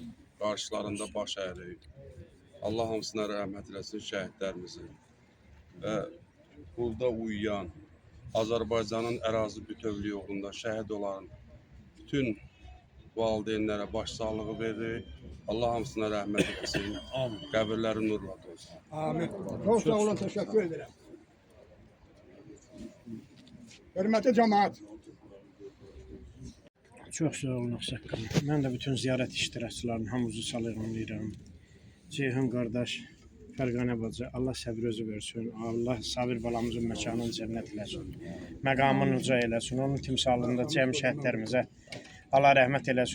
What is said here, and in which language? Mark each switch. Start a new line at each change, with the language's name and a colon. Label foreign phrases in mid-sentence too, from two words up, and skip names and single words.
Azerbaijani: Qarşılarında baş əyirik. Allah hamısına rəhmət eləsin şəhidlərimizin. Və burada uyuyan, Azərbaycanın ərazi bütövlüyü uğrunda şəhid olan bütün valideynlərə baş sağlığı veririk. Allah hamısına rəhmət etsin. Qəbirləri nurla olsun. Amin.
Turkish: Çok sağ olun, teşekkür ederim. Hürmetli cemaat.
Azerbaijani: Çox sağ olun Ağsaqqal. Mən də bütün ziyarət iştirakçılarının hamınızı salamlayıram. Ceyhun qardaş, Fərqanə bacı, Allah səbir özü versin. Allah Sabir balamızın məkanını cənnət eləsin. Məqamını uca eləsin. Onun timsalında cəm şəhidlərimizə Allah rəhmət eləsin.